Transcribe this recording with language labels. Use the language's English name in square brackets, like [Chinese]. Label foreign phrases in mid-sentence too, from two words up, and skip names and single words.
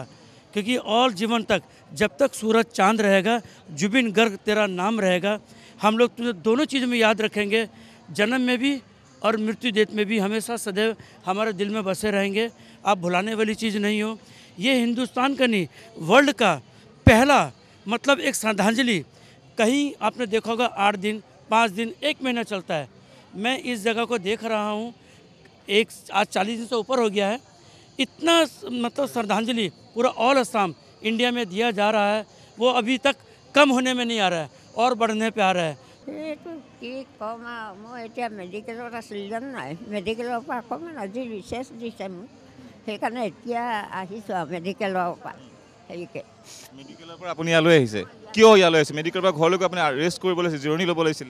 [Hindi] क्योंकि और जीवन तक जब तक सूरज चांद रहेगा जुबिन गर्ग तेरा नाम रहेगा हम लोग तुझे दोनों चीज़ में याद रखेंगे जन्म में भी और मृत्यु देत में भी हमेशा सदैव हमारे दिल में बसे रहेंगे आप भुलाने वाली चीज़ नहीं हो ये हिंदुस्तान का नहीं वर्ल्ड का पहला मतलब एक श्रद्धांजलि कहीं आपने देखा होगा 8 दिन 5 दिन 1 महीना चलता है मैं इस जगह को देख रहा हूँ आज 40 दिन से ऊपर हो गया है इतना मतलब श्रद्धांजलि पूरा ऑल असम इंडिया में दिया जा रहा है वो अभी तक कम होने में नहीं आ रहा है और बढ़ने पे आ रहा है [Assamese] এইটো কি ক'ম আৰু মই এতিয়া মেডিকেলত আছিলোঁ জানো নাই মেডিকেলৰ পৰা অকণমান আজি ৰিচাৰ্জ দিছে মোক সেইকাৰণে এতিয়া আহিছোঁ আৰু মেডিকেলৰ পৰা হেৰিকৈ মেডিকেলৰ পৰা আপুনি ইয়ালৈ আহিছে কিয় ইয়ালৈ আহিছে মেডিকেলৰ পৰা ঘৰলৈকে আপুনি ৰেষ্ট কৰিব লাগিছিল জিৰণি ল'ব লাগিছিলে